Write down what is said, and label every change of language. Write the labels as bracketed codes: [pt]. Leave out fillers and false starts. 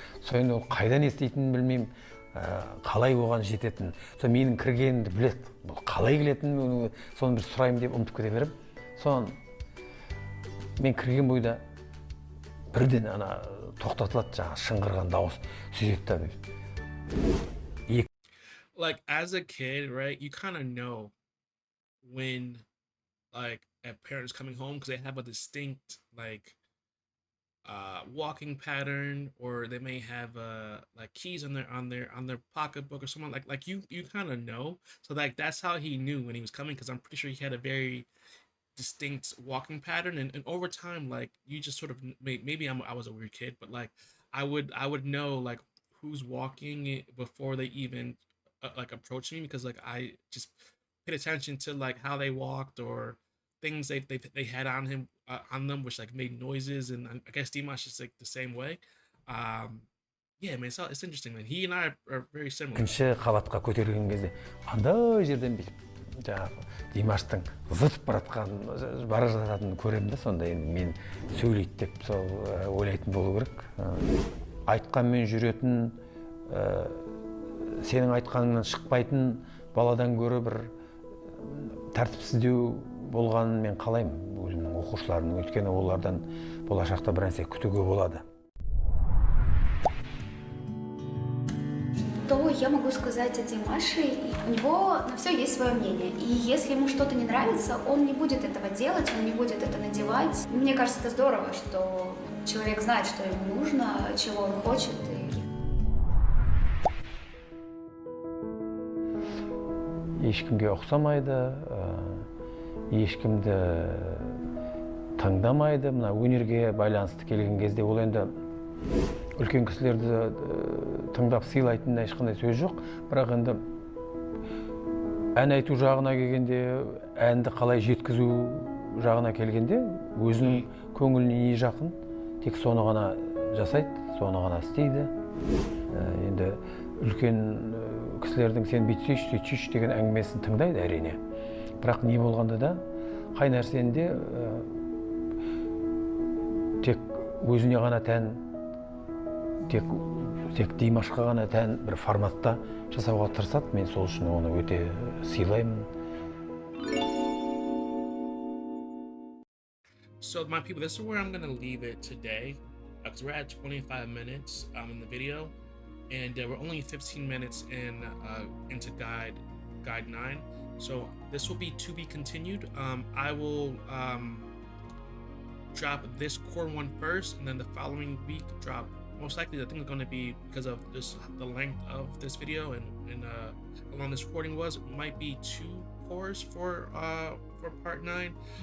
[kk] Соны ол қайдан еститінін білмеймін, қалай оған жететін. Сол менің кіргенімді біледі. Бұл қалай келетінін, соны бір сұрайым деп ұмытып кете берем. Соны мен кірген бойда бірден ана тоқтатылады, жаңа шыңғырған дауыс сөйтеді. [en] Like as a kid, right? You kind of know when like a parent is coming home because they have a distinct like walking pattern, or they may have like keys on their pocketbook or something like you kind of know. So like that's how he knew when he was coming, because I'm pretty sure he had a very distinct walking pattern, and over time, like you just sort of maybe I was a weird kid, but like I would know like who's walking before they even like approach me, because like I just paid attention to like how they walked or things they had on him on them, which like made noises, and I guess Dimash is like the same way. Yeah, man, it's interesting, man. He and I are very similar. [kk] Екінші қабатқа көтерген кезде андай жерден бүйтіп жаңағы Димаштың зытып бара жататынын көремін да, сонда енді мен сөйлейді деп сол ойлайтын болу керек. Айтқанмен жүретін, сенің айтқаныңнан шықпайтын баладан гөрі бір тәртіпсіздеу болғанын мен қалаймын өзімнің оқушыларымның, өйткені олардан болашақта бір нәрсе күтуге болады. [ru] То я могу сказать о Димаше, у него на все есть свое мнение. И если ему что-то не нравится, он не будет этого делать, он не будет это надевать. Мне кажется, это здорово, что человек знает, что ему нужно, чего он хочет. [kk] Ешкімге ұқсамайды, ешкімді таңдамайды. Мына өнерге байланысты келген кезде ол енді үлкен кісілерді тыңдап сыйлайтынына ешқандай сөз жоқ. Бірақ енді ән айту жағына келгенде, әнді қалай жеткізу жағына келгенде, өзінің көңіліне не жақын, тек соны ғана жасайды, соны ғана істейді. Енді үлкен кісілердің сен бүйтсейші, сөйтсейші деген әңгімесін тыңдайды әрине. Бірақ не болғанда да, қай нәрсенде тек өзіне ғана тән, тек Димашқа ғана тән бір форматта жасауға тырысады. Мен сол үшін оны өте сыйлаймын. [en] So my people, this is where I'm going to leave it today, because we're at 25 minutes in the video, and we're only 15 minutes into guide 9. So this will be to be continued. I will drop this core one first, and then the following week drop, most likely I think it's going to be, because of this the length of this video and how long this recording was, it might be 2 cores for part 9.